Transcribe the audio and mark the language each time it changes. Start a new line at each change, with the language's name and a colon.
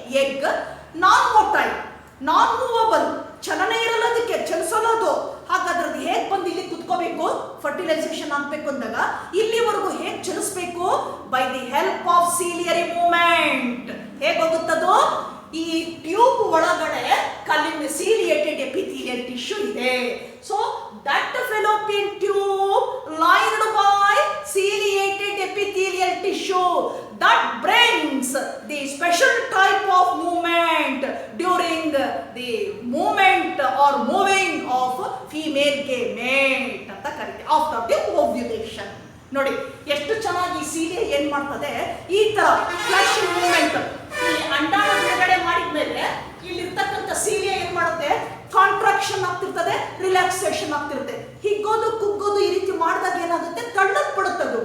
English: egg non motile, non movable,
Kannada: ಚಲನೆ ಇರಲ್ಲ, ಅದಕ್ಕೆ ಚಲಿಸೋದು. ಹಾಗಾದ್ರೆ ಅದು ಹೇಗೆ ಬಂದು ಇಲ್ಲಿ ಕುತ್ಕೋಬೇಕು? ಫರ್ಟಿಲೈಸೇಷನ್ ಆಗ್ಬೇಕು ಅಂದಾಗ ಇಲ್ಲಿವರೆಗೂ ಹೇಗೆ ಚಲಿಸ್ಬೇಕು?
English: By the help of ciliary movement.
Kannada: ಹೇಗೆ ಹೋಗುತ್ತದು? ಈ ಟ್ಯೂಬ್ ಒಳಗಡೆ ಸೀಲಿಯೇಟೆಡ್ ಎಪಿಥೀಲಿಯಲ್ ಟಿಶ್ಯೂ ಇದೆ.
English: so that fallopian tube lined by ciliated epithelial tissue that brings the special type of movement during the movement or moving of female gamete
Kannada: ಅಂತ ಕರೀತೀವಿ
English: after the ovulation.
Kannada: ನೋಡಿ ಎಷ್ಟು ಚೆನ್ನಾಗಿ ಸೀಲಿಯ ಏನ್ ಮಾಡ್ತದೆ, ಈ ತರ ಫ್ಲಾಶ್ ಮೂವ್ಮೆಂಟ್. ಈ ಅಂಡಾಣು ಬಿಡುಗಡೆ ಮಾಡಿದ್ಮೇಲೆ ಇಲ್ಲಿರ್ತಕ್ಕಂಥ ಸೀಲಿಯ ಏನ್ ಮಾಡುತ್ತೆ? ಕಾಂಟ್ರಾಕ್ಷನ್ ಆಗ್ತಿರ್ತದೆ, ರಿಲ್ಯಾಕ್ಸೇಷನ್ ಆಗ್ತಿರುತ್ತೆ. ಹಿಗ್ಗೋದು ಕುಗ್ಗೋದು ಈ ರೀತಿ ಮಾಡಿದಾಗ ಏನಾಗುತ್ತೆ? ತಳ್ಳಲ್ಪಡುತ್ತದು.